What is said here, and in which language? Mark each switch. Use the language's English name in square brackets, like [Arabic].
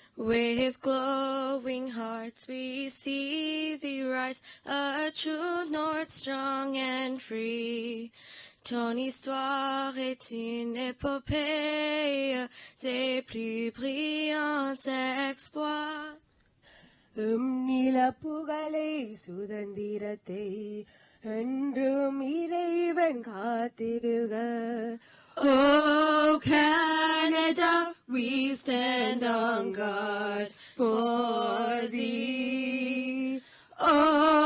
[English] With glowing hearts we see thee rise, a true north strong and free. [French] Ton histoire est une épopée des plus brillants exploits. [Tamil] நில புகழை சுதந்திரத்தை என்றும் இறைவன் காத்திருக. [English] Oh, Canada, we stand on guard for thee. Oh,